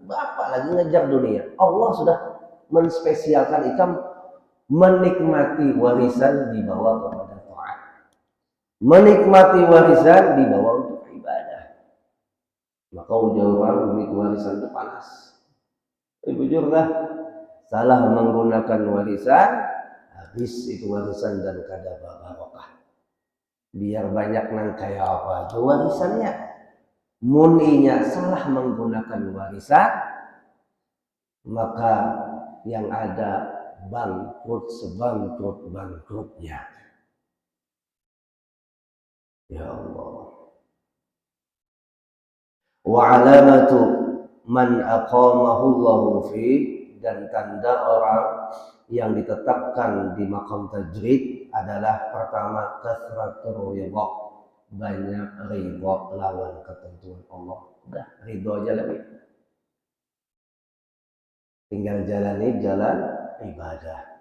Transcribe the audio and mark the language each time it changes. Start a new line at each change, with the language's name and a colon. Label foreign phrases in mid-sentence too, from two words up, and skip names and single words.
Indonesian: Bapak lagi ngejar dunia. Allah sudah menspesialkan itu menikmati warisan dibawa kepada taat. Menikmati warisan dibawa untuk ibadah. Maka ujung-ujung duit warisan itu panas.
Banjar: Jujurlah, salah menggunakan warisan, habis itu warisan dan kada barokah. Biar banyak nang kaya apa itu warisannya. Muninya salah menggunakan warisan, maka yang ada bangkrut sebangkrut-bangkrutnya.
Arabic: يا الله. وعلامة من أقامه الله في,
Indonesian: dan tanda orang yang ditetapkan di maqam tajrid adalah pertama
Arabic: كثرة الرضا,
Indonesian: banyak ridha lawan ketentuan Allah. Udah ridha aja lagi, tinggal jalani jalan ibadah.